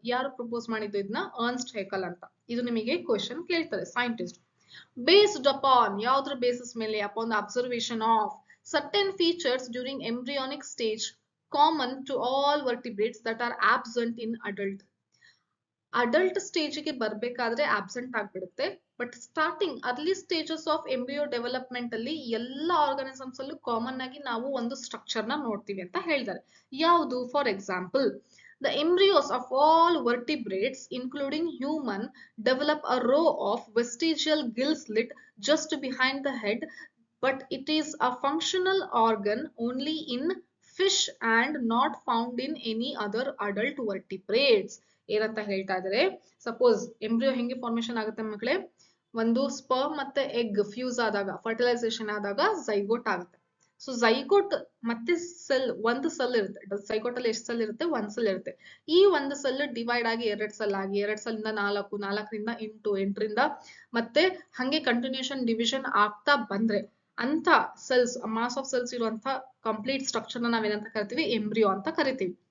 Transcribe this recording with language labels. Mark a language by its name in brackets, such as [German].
[Kannada] ಯಾರು ಪ್ರಪೋಸ್ ಮಾಡಿದ್ದು ಇದನ್ನ? ಅರ್ನ್ಸ್ಟ್ ಹೇಕಲ್ ಅಂತ. ಇದು ನಿಮಗೆ ಕ್ವೆಶ್ಚನ್ ಕೇಳ್ತಾರೆ ಸೈಂಟಿಸ್ಟ್. [English] based upon, [Kannada] ಯಾವ್ದ್ರ ಬೇಸಿಸ್ ಮೇಲೆ? [English] Upon the observation of certain features during embryonic stage common to all vertebrates that are absent in adult. [Kannada] Adult stage ಗೆ ಬರ್ಬೇಕಾದ್ರೆ ಆಬ್ಸೆಂಟ್ ಆಗ್ಬಿಡುತ್ತೆ, but starting early stages of embryo development ಅಲ್ಲಿ ಎಲ್ಲ organisms ಅಲ್ಲೂ common ಆಗಿ ನಾವು ಒಂದು ಸ್ಟ್ರಕ್ಚರ್ ನ ನೋಡ್ತೀವಿ ಅಂತ ಹೇಳ್ತಾರೆ. ಯಾವುದು? [English] For example, the embryos of all vertebrates including human develop a row of vestigial gill slit just behind the head, but it is a functional organ only in fish and not found in any other adult vertebrates. [Kannada] ಏನಂತ ಹೇಳ್ತಾ ಇದಾರೆ? Suppose embryo ಹೆಂಗೆ formation ಆಗುತ್ತೆ ಮಕ್ಕಳೇ? ಒಂದು sperm ಮತ್ತೆ egg fuse ಆದಾಗ, fertilisation ಆದಾಗ ಝೈಗೋಟ್ ಆಗುತ್ತೆ. ಸೊ ಝೈಗೋಟ್ ಮತ್ತೆ ಸೆಲ್, ಒಂದು ಸೆಲ್ ಇರುತ್ತೆ. ಝೈಗೋಟ್ ಅಲ್ಲಿ ಎಷ್ಟು ಸೆಲ್ ಇರುತ್ತೆ? ಒಂದ್ ಸೆಲ್ ಇರುತ್ತೆ. ಈ ಒಂದು ಸೆಲ್ ಡಿವೈಡ್ ಆಗಿ 2 ಸೆಲ್ ಆಗಿ, 2 ಸೆಲ್ ಇಂದ 4, 4ರಿಂದ 8, 8ರಿಂದ ಮತ್ತೆ ಹಂಗೆ ಕಂಟಿನ್ಯೂಷನ್ ಡಿವಿಷನ್ ಆಗ್ತಾ ಬಂದ್ರೆ ಅಂತ ಸೆಲ್ಸ್, ಮಾಸ್ ಆಫ್ ಸೆಲ್ಸ್ ಇರುವಂತ ಕಂಪ್ಲೀಟ್ ಸ್ಟ್ರಕ್ಚರ್ ನ ನಾವೇನಂತ ಕರಿತೀವಿ? ಎಂಬ್ರಿಯೋ ಅಂತ ಕರಿತೀವಿ.